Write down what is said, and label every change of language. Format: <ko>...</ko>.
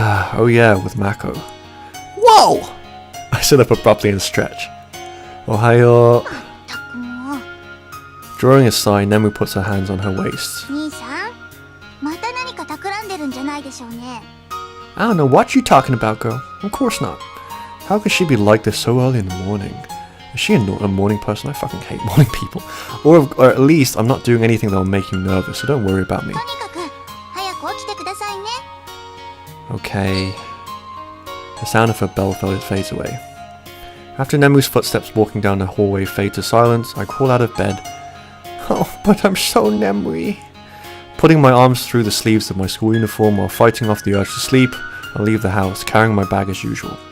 <en>Oh yeah, with Mako. Whoa! I sit up abruptly and stretch. Ohayo. Drawing a sigh, Nemu puts her hands on her waist.</en> <ja>兄さん、また何か企んでるんじゃないでしょうね。</ja> <en>I don't know what you talking about, girl. Of course not. How could she be like this so early in the morning? Is she a morning person? I fucking hate morning people. Or at least I'm not doing anything that will make you nervous, so don't worry about me.</en> <ja>とにかく早く起きてくださいね。</ja> <en>Okay. The sound of her bell fades away. After Nemu's footsteps walking down the hallway fade to silence, I crawl out of bed. Oh, but I'm so Nemu-y. Putting my arms through the sleeves of my school uniform while fighting off the urge to sleep, I leave the house, carrying my bag as usual.</en>